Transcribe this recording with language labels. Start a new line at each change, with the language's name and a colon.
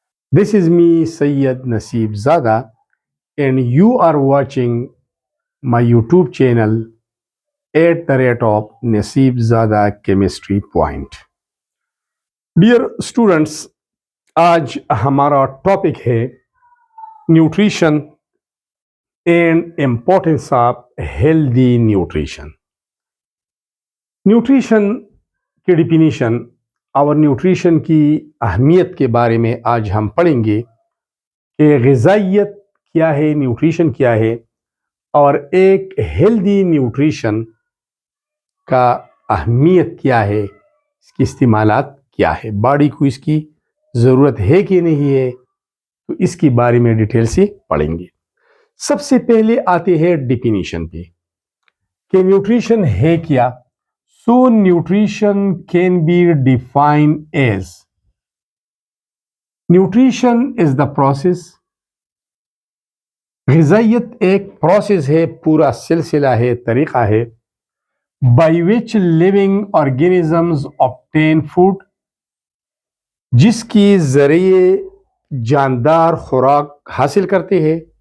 English: This is me, Sayyid Naseeb Zada, and you are watching my YouTube channel at the rate of Naseeb Zada Chemistry Point. Dear students,
Hindi: आज हमारा topic है nutrition and importance of healthy nutrition. Nutrition की definition और nutrition की अहमियत के बारे में आज हम पढ़ेंगे कि ग़िज़ाइयत क्या है, न्यूट्रिशन क्या है, और एक हेल्दी न्यूट्रिशन का अहमियत क्या है, इसकी इस्तेमालात क्या है, बॉडी को इसकी ज़रूरत है कि नहीं है, तो इसके बारे में डिटेल से पढ़ेंगे. सबसे पहले आते हैं डिफिनीशन पे कि न्यूट्रिशन है क्या.
English: So nutrition can be defined as nutrition is the process.
Hindi: ग़िज़ाइयत एक प्रोसेस है, पूरा सिलसिला है, तरीक़ा है,
English: by which living organisms obtain food,
Hindi: जिसकी ज़रिए जानदार खुराक हासिल करते हैं,